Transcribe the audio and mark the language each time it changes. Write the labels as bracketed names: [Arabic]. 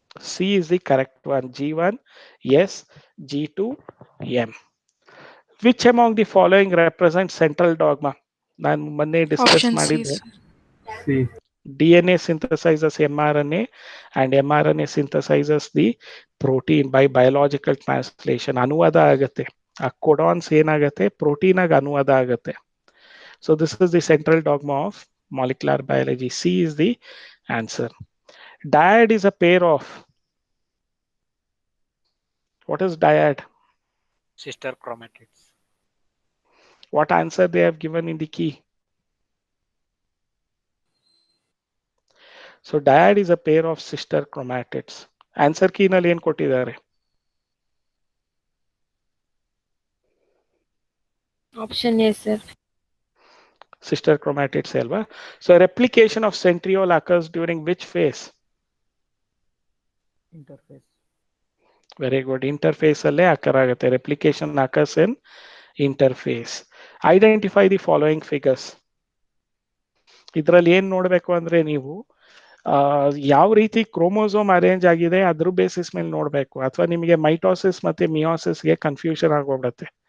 [English] C is the correct one. G1, yes, G2, M. Which among the following represents central dogma? [Kannada] ನಾನು ಮೊನ್ನೆ discuss [English] Option C, [Kannada] ಮಾಡಿದ್ದೆ. [English] sir. C. DNA synthesizes mRNA and mRNA synthesizes the protein by biological translation. [Kannada] ಅನುವಾದ ಆಗುತ್ತೆ. ಆ ಕೊಡಾನ್ಸ್ ಏನಾಗುತ್ತೆ, protein ಆಗಿ ಅನುವಾದ ಆಗುತ್ತೆ. [English] So this is the central dogma of molecular biology. C is the answer. Dyad is a pair of. What is dyad? Sister chromatids. What answer they have given in the key? So dyad is a pair of sister chromatids. [Kannada] Answer key ನಲ್ಲಿ ಏನು ಕೊಟ್ಟಿದ್ದಾರೆ? [English] Option A, sir. Sister chromatids [Kannada] ಅಲ್ವಾ? [English] So replication of centriole occurs during which phase? interface, Very good. Interphase ಅಲ್ಲೇ occur ಆಗುತ್ತೆ. Replication occurs in interphase. Identify the following figures. [Kannada] ಇದರಲ್ಲಿ ಏನ್ ನೋಡ್ಬೇಕು ಅಂದ್ರೆ ನೀವು ಯಾವ ರೀತಿ ಕ್ರೋಮೋಸೋಮ್ ಅರೇಂಜ್ ಆಗಿದೆ ಅದ್ರ ಬೇಸಿಸ್ ಮೇಲೆ ನೋಡ್ಬೇಕು, ಅಥವಾ ನಿಮಗೆ ಮೈಟೋಸಿಸ್ ಮತ್ತೆ ಮಿಯೋಸಿಸ್ಗೆ ಕನ್ಫ್ಯೂಷನ್ ಆಗೋಗ್ಬಿಡುತ್ತೆ.